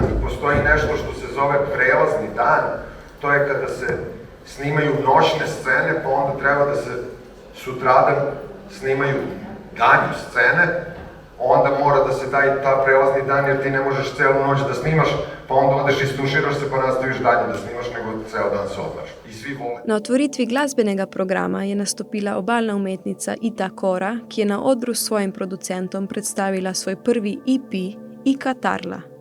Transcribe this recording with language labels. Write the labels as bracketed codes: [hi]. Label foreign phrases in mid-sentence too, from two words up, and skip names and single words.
[sr] I postoji nešto što se zove prelazni dan, to je kada se snimaju noćne scene, pa onda treba da se sutradan snimaju danju scene, onda mora da se daje ta prelazni dan jer ti ne možeš celu noć da snimaš, pa onda odeš istuširaš se pa nastaviš dalje da snimaš, nego ceo dan se odmaraš. I svi vole. [sl] Na otvoritvi glasbenega programa je nastopila obalna umetnica Ita Kora, ki je na odru s svojim producentom predstavila svoj prvi EP Ika Tarla.